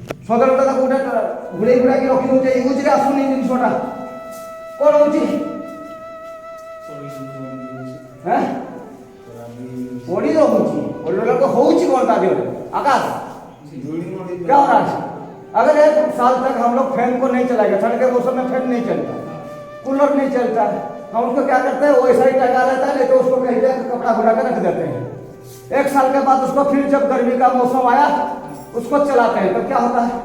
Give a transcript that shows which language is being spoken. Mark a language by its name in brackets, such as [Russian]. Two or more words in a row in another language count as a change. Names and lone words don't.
[Odia] ସଦରଟା ତାକୁ ଗୋଟେ ଘୁଡ଼େଇ ଘୁଡ଼ାକି ରଖିଦେଉଛି ୟୁଜ୍ରେ ଆସୁନି ଜିନିଷଟା କ'ଣ ହେଉଛି? ପଡ଼ି ରହୁଛି। ପଡ଼ି ରହିଲା ହେଉଛି କ'ଣ ତା ଦେହରେ? [Hindi] आकाश क्या हो रहा है? अगर 1 साल तक हम लोग फैन को नहीं चलाएंगे, ठंड के मौसम में फैन नहीं चलता, कूलर नहीं चलता, हम उसको क्या करते हैं, वो ऐसा ही टंगा रहता है, नहीं तो उसको कहीं पे कपड़ा घुरा कर रख देते हैं। 1 साल के बाद उसको फिर जब गर्मी का मौसम आया उसको चलाते हैं तो क्या होता है?